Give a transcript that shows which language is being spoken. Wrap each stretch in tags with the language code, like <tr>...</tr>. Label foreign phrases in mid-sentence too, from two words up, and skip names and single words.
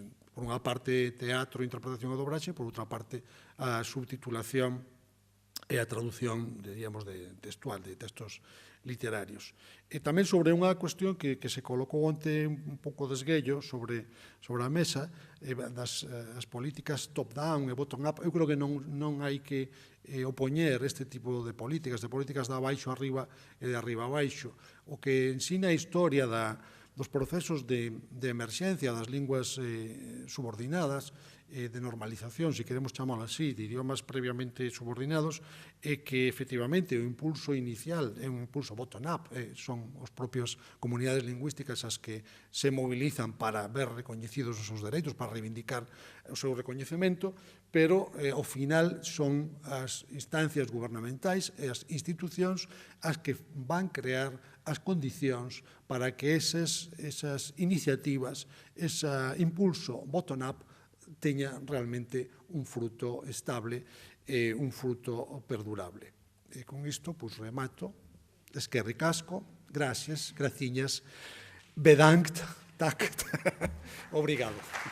<gl>Por unha parte, teatro, interpretación e dobraxe, por outra parte, a subtitulación e a traducción, diríamos, textual, de textos literarios. E tamén sobre unha cuestión que se colocou onte un pouco desguello sobre a mesa, das políticas top-down e bottom-up. Eu creo que non hai que opoñer este tipo de políticas de abaixo a arriba e de arriba a baixo. O que ensina a historia dos procesos de emerxencia das linguas subordinadas, de normalización, se queremos chamalo así, de idiomas previamente subordinados, é que, efectivamente, o impulso inicial é un impulso bottom-up, son as propias comunidades lingüísticas as que se mobilizan para ver recoñecidos os seus dereitos, para reivindicar o seu recoñecemento, pero, ao final, son as instancias gubernamentais e as institucións as que van crear as condicións para que esas iniciativas, ese impulso bottom-up, teña realmente un fruto estable e un fruto perdurable. E con isto, remato. Eskerrik asko, gracias, graciñas, bedankt, takt, obrigado.</gl>